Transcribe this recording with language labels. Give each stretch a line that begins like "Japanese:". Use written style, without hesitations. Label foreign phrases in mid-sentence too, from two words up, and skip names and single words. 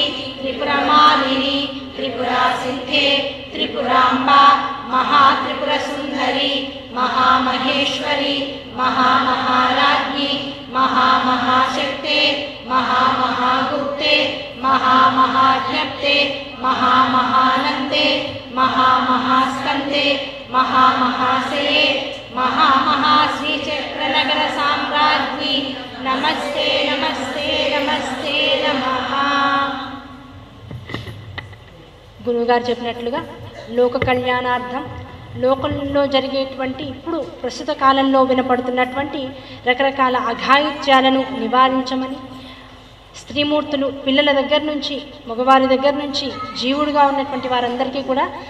Sanskrit: त्रिपुरमालिनी त्रिपुरासिद्धे त्रिपुरांबा महात्रिपुरसुंदरी महामहेश्वरी महामहाराज्ञी महामहाशक्ते महामहागुप्ते महामहाज्ञप्ते महामहानंदे महामहास्कंदे महामहाशये महामहाश्रीचक्रनगर साम्राज्ञी नमस्ते नमस्ते नमस्ते नमः।
Telugu: గురువుగారు చెప్పినట్లుగా లోక కళ్యాణార్థం లోకంలో జరిగేటువంటి ఇప్పుడు ప్రస్తుత కాలంలో వినపడుతున్నటువంటి రకరకాల అఘాయిత్యాలను నివారించమని స్త్రీమూర్తులు పిల్లల దగ్గర నుంచి మగవారి దగ్గర నుంచి జీవుడుగా ఉన్నటువంటి వారందరికీ కూడా